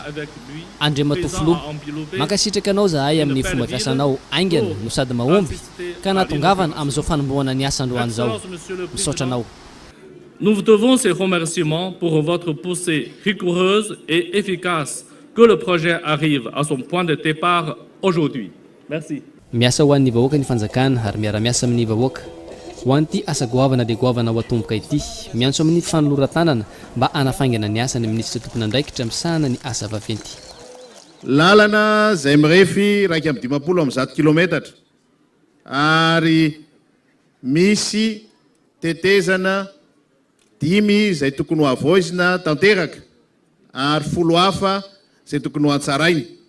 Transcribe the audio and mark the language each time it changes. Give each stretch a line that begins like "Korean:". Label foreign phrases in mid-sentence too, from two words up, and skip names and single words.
Malagasy: Andriamatoa filoha mankasitraka anao zahay amin'ny fomba fiasanao aingana no sady mahomby ka natongavana amin'izao fanomboana ny asa androany zao misaotra anao.
French: Nous vous devons ces remerciements pour votre poussée rigoureuse et efficace que le projet arrive à son point de départ aujourd'hui. Merci.
Malagasy: Miasa ho an'ny vahoaka ny fanjakana ary miara-miasa amin'ny vahoaka. ho an'ity asa goavana dia goavana ho atomboka ity miantso amin'ny fanoloran-tanana mba anafaingana ny asany minisitra tompona andraikitra misahana ny asa vaventy. Lalana zay mirefy raika amin'ny 50 amin'ny 100 kilometatra ary misy tetezana 5 zay tokony ho avoizina tanteraka ary 10 hafa zay tokony ho antsaraina.